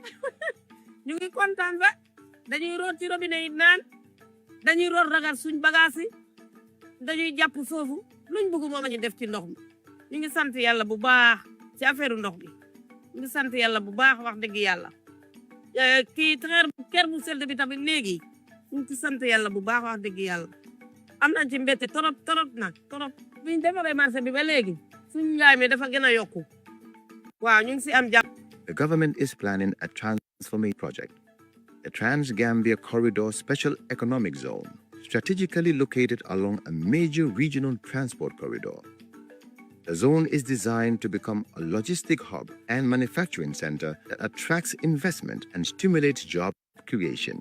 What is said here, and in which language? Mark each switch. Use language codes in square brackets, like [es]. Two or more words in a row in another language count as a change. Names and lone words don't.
[wo] ñu ngi kontaan ba dañuy root ci robinet yi naan dañuy root ragal suñ bagage yi dañuy jàpp foofu luñ bëgg moom ñu def ci ndox mi ñu ngi sant yàlla bu baax ci affaire ndox bi ñu ngi sant yàlla bu baax wax dëgg yàlla kii kër bu sell bi tamit léegi ñu ngi sant yàlla bu baax wax dëgg yàlla am nañ ci mbette torop nag torop biñ defaree marché bi ba léegi suñu njaay mi dafa gën a yokku waaw ñu ngi si am jàpp. [en] The government is planning a transformation project, the Trans-Gambia Corridor Special Economic Zone, strategically located along a major regional transport corridor. The zone is designed to become a logistic hub and manufacturing center that attracts investment and stimulates job creation.